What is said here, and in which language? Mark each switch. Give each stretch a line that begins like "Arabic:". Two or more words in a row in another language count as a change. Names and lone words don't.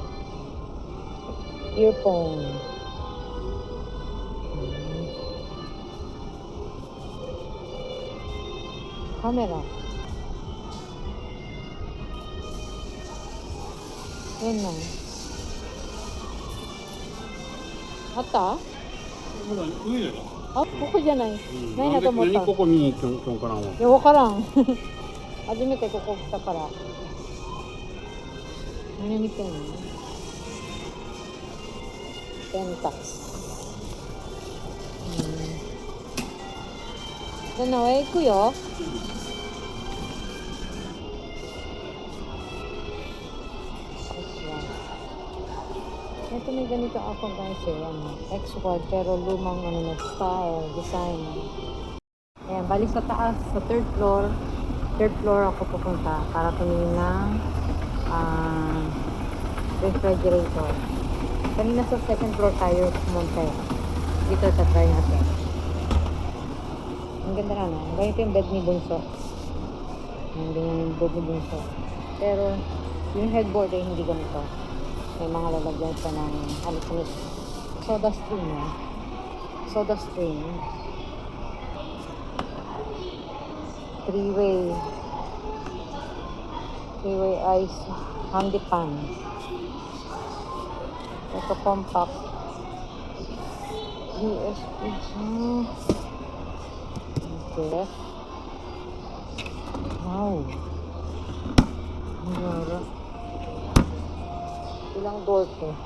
English: Earphone. Camera.
Filipino: Yan na. Ata?
Japanese: 上だよ。あ、ここじゃない。ないなと思った。何ここに今日からも。いや、わからん。初めてここ来たから。何見てんの？ペンタス。じゃあ、なお行くよ。
Filipino: Ito may ganito ako guys eh, X-Quad pero lumang ano na style, design. Ayan, balik sa taas, sa
English: third floor
Filipino: ako pupunta para tumingin ng refrigerator. Kanina sa
English: second floor
Filipino: tayo pumunta eh. Dito try natin. Ang ganda na no? Ganito yung bed ni Bunso. Ang ganyan yung bed ni Bunso. Pero yung headboard ay hindi ganito. May mga lalagyan siya ng halik-halik.
English: Soda stream eh. Soda stream. Three-way ice handy pan.
Filipino: Ito compact. USB.
English: Okay. Wow.
Filipino: Ang ganda. Ilang door to.